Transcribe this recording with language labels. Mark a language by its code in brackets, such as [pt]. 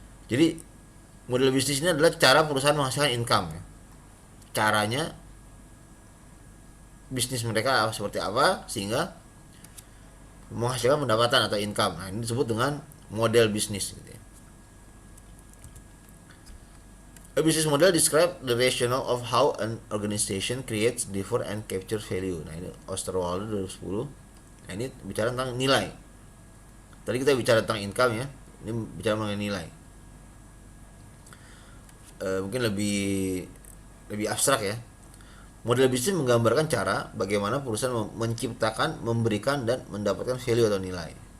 [id] Jadi model bisnis ini adalah cara perusahaan menghasilkan income. Caranya bisnis mereka seperti apa sehingga menghasilkan pendapatan atau income. Nah, ini disebut dengan model bisnis. Gitu ya. [en] A business model describe the rationale of how an organization creates, differ, and capture value. [id] Nah, ini Osterwalder 2010. Nah, ini bicara tentang nilai. Tadi kita bicara tentang income ya. Ini bicara mengenai nilai. Mungkin lebih abstrak ya. Model bisnis menggambarkan cara bagaimana perusahaan menciptakan, memberikan, dan mendapatkan value atau nilai.